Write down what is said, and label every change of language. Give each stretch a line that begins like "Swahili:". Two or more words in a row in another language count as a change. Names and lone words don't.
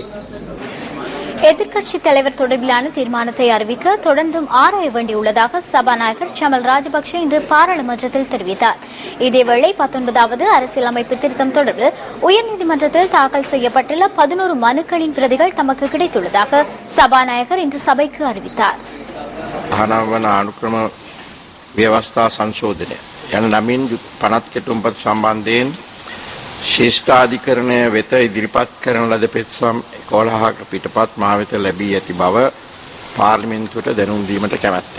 Tamil: எதிர்க்கட்சித் தலைவர் தொடர்பிலான தீர்மானத்தை அறிவிக்க தொடர்ந்தும் ஆராய வேண்டியுள்ளதாக சபாநாயகர் சமல் ராஜபக்ஷ இன்று பாராளுமன்றத்தில் தெரிவித்தார். இதேவேளை 19வது அரசியலமைப்பு திருத்தம் தொடர்பில் உயர்நீதிமன்றத்தில் தாக்கல் செய்யப்பட்டுள்ள 11 மனுக்களின் பிரதிகள் தமக்கு கிடைத்துள்ளதாக சபாநாயகர் இன்று சபைக்கு அறிவித்தார்.
Sinhala: ව්‍යවස්ථා සංශෝධනය යන නමින් 50 කෙටුම්පත් සම්බන්ධයෙන් ශිෂ්ටාධිකරණය වෙත ඉදිරිපත් කරන ලද පෙත්සම් 11ක පිටපත් මා වෙත ලැබී ඇති බව පාර්ලිමේන්තුවට දැනුම් දීමට කැමැත්තේ.